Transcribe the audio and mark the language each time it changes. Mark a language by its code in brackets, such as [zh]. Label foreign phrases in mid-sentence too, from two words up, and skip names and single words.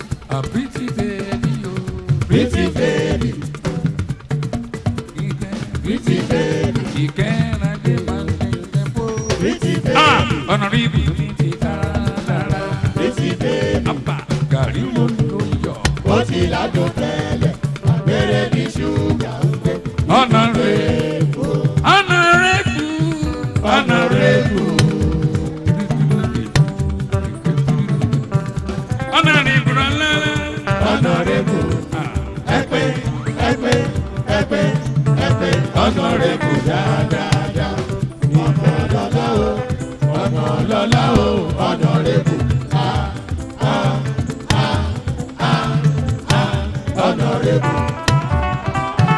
[en] A pretty baby, oh. Pretty baby. Ike. Pretty baby. [yo] Ike Rade máa ń tẹ̀lé bó. [en] Pretty baby. Ah! [yo] Honorable ní ti dáradára. [en] Pretty baby. [yo] Àbá gàrí ló ń lo yọ. Ó ti ládùn tẹ́lẹ̀, àgbèrè ní ṣúgà ń gbé. [en] Honorable. Honorable. Honorable Rala. Honorable. Ah. [yo] Ẹ pé, ẹ pé, ẹ pé, ẹ pé, Honorable dáadáa. Ọmọ lọ́lá o, ọmọ lọ́lá o, Honorable. [en] Honorable.